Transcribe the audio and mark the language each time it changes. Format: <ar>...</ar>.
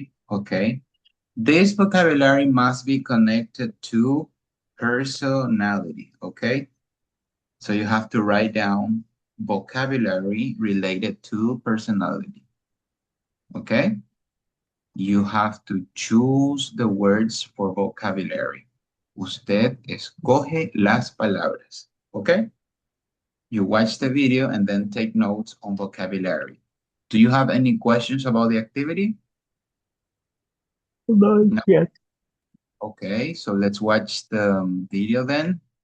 <en>Okay. This vocabulary must be connected to personality, okay? So you have to write down vocabulary related to personality, okay? You have to choose the words for vocabulary.</en> <es>Usted escoge las palabras, okay?</es> <en>You watch the video and then take notes on vocabulary. Do you have any questions about the activity? No, yes. Okay, so let's watch the video then.</en>